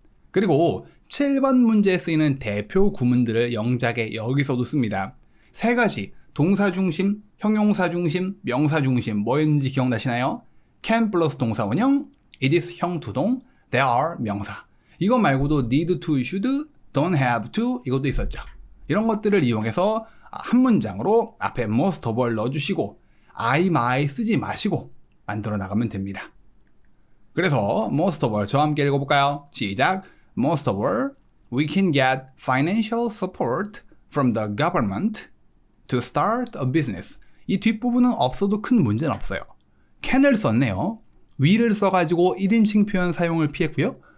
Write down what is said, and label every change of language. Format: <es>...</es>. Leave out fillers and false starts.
<ko>그리고 7번 문제에 쓰이는 대표 구문들을 영작에 여기서도 씁니다. 세 가지, 동사 중심, 형용사 중심, 명사 중심, 뭐였는지 기억나시나요? can 플러스 동사 원형, it is 형 투동, there are 명사. 이거 말고도 need to, should, don't have to 이것도 있었죠. 이런 것들을 이용해서 한 문장으로 앞에 most of all 넣어주시고 I, my 쓰지 마시고 만들어 나가면 됩니다. 그래서 most of all 저와 함께 읽어볼까요? 시작!</ko> <en>Most of all, we can get financial support from the government to start a business.</en> <ko>이 뒷부분은 없어도 큰 문제는 없어요. can을 썼네요. we를 써가지고 1인칭 표현 사용을 피했고요.</ko>